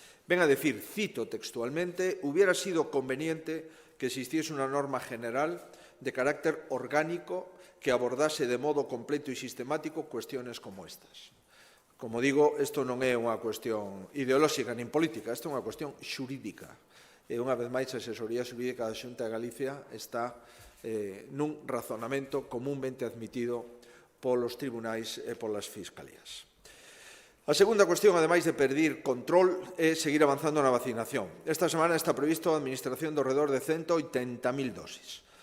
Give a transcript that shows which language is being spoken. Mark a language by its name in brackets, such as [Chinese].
[Spanish] Ven a decir, cito textualmente, hubiera sido conveniente que existiese una norma general de carácter orgánico que abordase de modo completo e sistemático cuestiones como estas. [Galician] Como digo, isto non é unha cuestión ideolóxica nin política, isto é unha cuestión xurídica. E unha vez máis, a asesoría xurídica da Xunta de Galicia está nun razonamento comúnmente admitido polos tribunais e polas fiscalías. A segunda cuestión, ademais de pedir control, é seguir avanzando na vacinación. Esta semana está previsto a administración de alrededor de 180.000 dosis.